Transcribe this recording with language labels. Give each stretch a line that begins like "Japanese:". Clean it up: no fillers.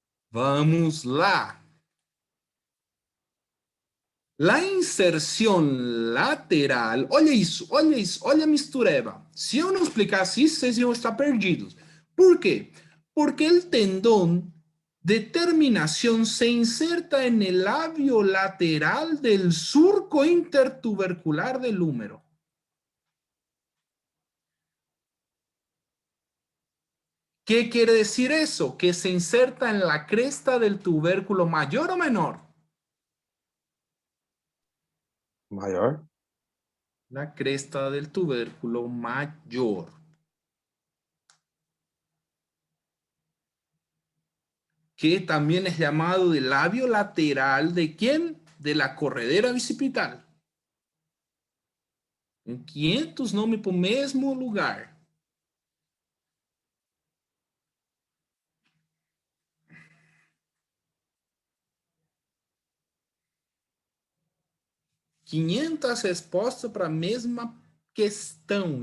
Portuguese: Vamos lá. La inserção lateral, olha isso, olha a mistureba. Se eu não explicasse isso, vocês iam estar perdidos. Por quê? Porque o tendão
Spanish: de terminación se inserta en el labio lateral del surco intertubercular del húmero. ¿Qué quiere decir eso? Que se inserta en la cresta del tubérculo mayor o menor.
Portuguese: Maior?
Spanish: La cresta del tubérculo mayor. Que también es llamado el labio lateral de ¿quién? De la corredera bicipital.
Portuguese: Em 500 nomes para o mesmo lugar. Quinhentas respostas para a mesma questão.